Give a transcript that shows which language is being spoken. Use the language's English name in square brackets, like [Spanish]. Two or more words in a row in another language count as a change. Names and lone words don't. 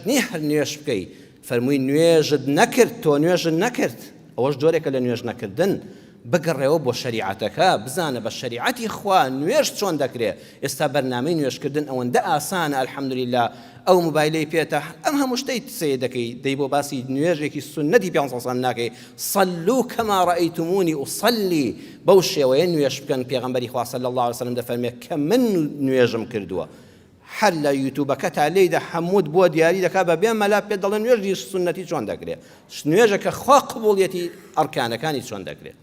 [Central Kurdish] نییە هەر نوێژ بکەی فەرمووی نوێژت نەکرد تۆ نوێژت نەکرد ئەوەش جۆرێکە لە نوێژ نەکردن بگەڕێەوە بۆ شەریعەتەکە بزانە بە شەریعەتی خوا نوێژ چۆن دەکرێت ئێستا بەرنامەی نوێژکردن ئەوەندە ئاسانە ئەلحەمدولیلا ئەو موبایلەی پێتە ئەم هەموو شتەی سێ دەکەی دەی بۆ باسی نوێژێکی سونەتی پێ سەڵ ناکەی [Arabic] صلوا كما رأيتموني أصلي [Central Kurdish] بەو شێوەیە نوێژ بکەن پێغەمبەری خوا [Arabic] صلی الله عليه وسلم [Central Kurdish] دەفەرمێ کە من نوێژم کردووە هەر لە یوتیوبەکە تا لێیدا هەمووت بۆ دیاری دەکا بە بێ مەلا پێ دەڵێن نوێژی سونەتی چۆن دەکرێت نوێژەکە خوا قبوڵیەتی ئەرکانەکانی چۆن دەکرێت